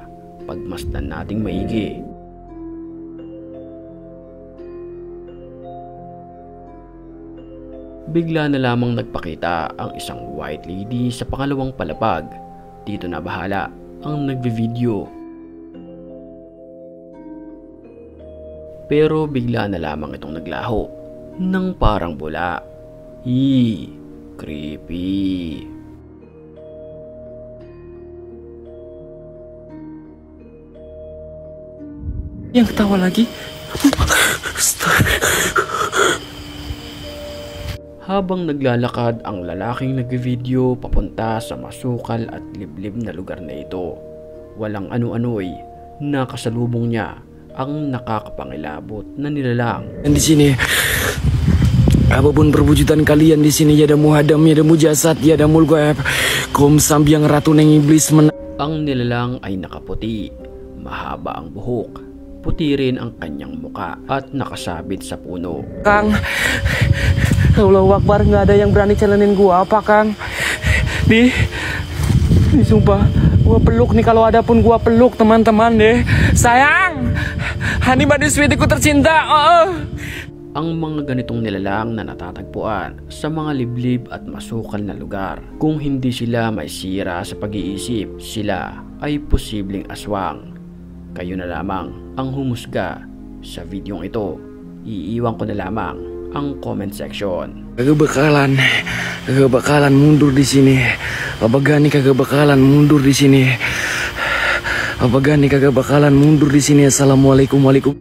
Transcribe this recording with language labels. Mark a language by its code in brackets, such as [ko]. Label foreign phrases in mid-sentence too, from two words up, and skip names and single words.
[tl] Pagmasdan nating maigi. Bigla na lamang nagpakita ang isang [en] white lady [tl] sa pangalawang palapag. Dito na bahala ang nagvi-video. Pero bigla na lamang itong naglaho ng parang bula. Creepy. [id] Yang ketawa lagi. [tl] Habang naglalakad ang lalaking nag-video papunta sa masukal at liblib na lugar na ito, walang ano-ano'y nakasalubong niya ang nakakapangilabot na nilalang. [id] Dan di sini, apapun perwujudan kalian di sini, ya ada muhadam, ya ada mujasad, ya ada mulgaib, kaum sambiang ratu neng iblis [tl] Ang nilalang ay nakaputi, mahaba ang buhok, puti rin ang kanyang muka at nakasabit sa puno. [id] Kang, [ar] الله أكبر, [id] nggak ada yang berani celenin gua apa Kang? Di sumpah, gua peluk nih, kalau ada pun gua peluk teman-teman deh. Sayang, Hani Badiswitiku tercinta. [tl] Ang mga ganitong nilalang na natatagpuan sa mga liblib at masukal na lugar, kung hindi sila may sira sa pag-iisip, sila ay posibleng aswang. Kayo na lamang ang humusga sa videong ito. Iiwan ko na lamang ang [en] comment section. [id] Kagak bakalan mundur di sini. Abagani kagak bakalan mundur di sini. Abagani kagak bakalan mundur di sini. Assalamualaikum.